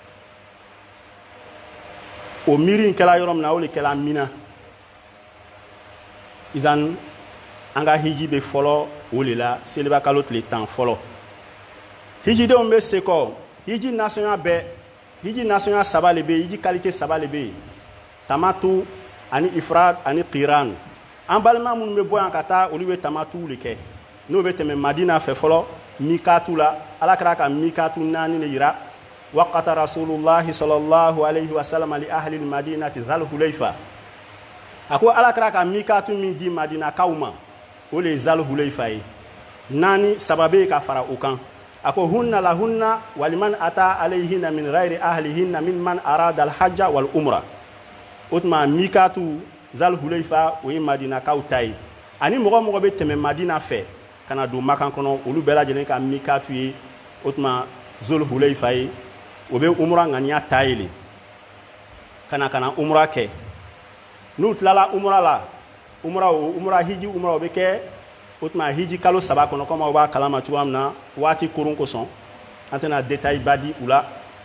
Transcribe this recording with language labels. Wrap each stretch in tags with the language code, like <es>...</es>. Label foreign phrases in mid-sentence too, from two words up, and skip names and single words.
<bm>o miiri in kɛla yɔrɔ min na o de kɛla Mina izan an ka hiji bɛ fɔlɔ o de la seliba kalo tile 10 fɔlɔ hijidenw bɛ se kɔ hiji nasɔnya bɛɛ hiji nasɔnya 3 le bɛ yen hiji qualité 3 le bɛ yen tamatu ani ifrad ani qiran an balima minnu bɛ bɔ yan ka taa olu bɛ tamatu le kɛ n'o bɛ tɛmɛ madina fɛ fɔlɔ mikatu la alakira ka mikatu 4 de yira</bm> <ar>وقّت رسول الله صلى الله عليه وسلم لأهل المدينة ذا الحليفة</ar> <bm>a ko alakira ka mikatu min di madina kaw ma o le zal hulayfa ye 4 sababe ka fara o kan a ko</bm> <ar>هنّ لهنّ ولمن أتى عليهنّ من غير أهلهنّ ممن أراد الحج والعمرة</ar> <bm>o tuma mikatu zal hulayfa o ye madina kaw ta ye ani mɔgɔ mɔgɔ bɛ tɛmɛ madina fɛ kana don makan kɔnɔ olu bɛɛ lajɛlen ka mikatu ye o tuma zul hulayfa ye o bɛ umra ŋaniya ta ye le kana umra kɛ n'u tilala umra la umra hiji umra o bɛ kɛ o tuma hiji kalo 3 kɔnɔ komi aw b'a kalama cogoya min na waati koron kosɔn an tɛna détail ba di u la</bm>